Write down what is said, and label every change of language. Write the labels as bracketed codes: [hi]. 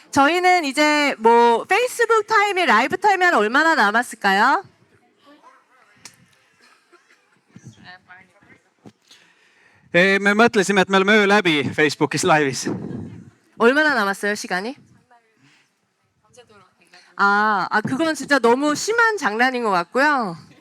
[ko] 저희는 이제 뭐 페이스북 타임이 라이브 타임이 한 얼마나 남았을까요? [et] me mõtlesime, et me oleme öö läbi Facebookis laivis. [ko] 얼마나 남았어요, 시간이? 그건 진짜 너무 심한 장난인 것 같고요.